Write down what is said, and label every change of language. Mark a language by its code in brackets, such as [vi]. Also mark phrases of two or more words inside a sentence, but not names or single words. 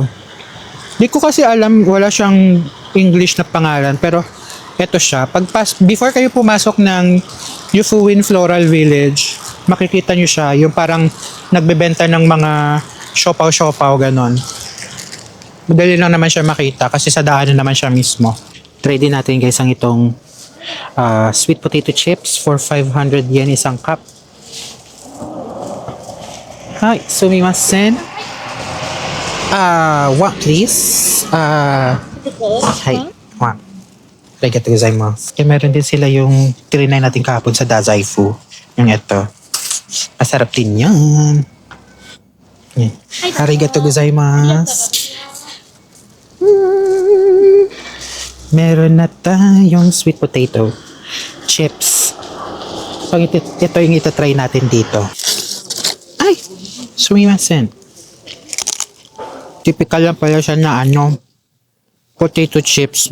[tl] Di ko kasi alam, wala siyang English na pangalan, pero eto siya. Before kayo pumasok ng Euphuin Floral Village, makikita nyo siya, yung parang nagbebenta ng mga siopaw-siopaw, ganon. Madali lang naman siya makita kasi sa daanan naman siya mismo. Try din natin guys ang itong [en] sweet potato chips for 500 yen [tl] isang cup. [ja] Hi, sumimasen. [en] What please? Hi. What? [ja] ありがとうございます. [tl] Kaya meron din sila yung trinay natin kahapon sa Dazaifu. Yung ito. Masarap din yan. [ja] ありがとうございます. [tl] Meron na tayong [en] sweet potato chips. [tl] So ito yung itatry natin dito. [ja] Ay! Sumimasen. [tl] Typical lang pala siya na [en] Potato chips.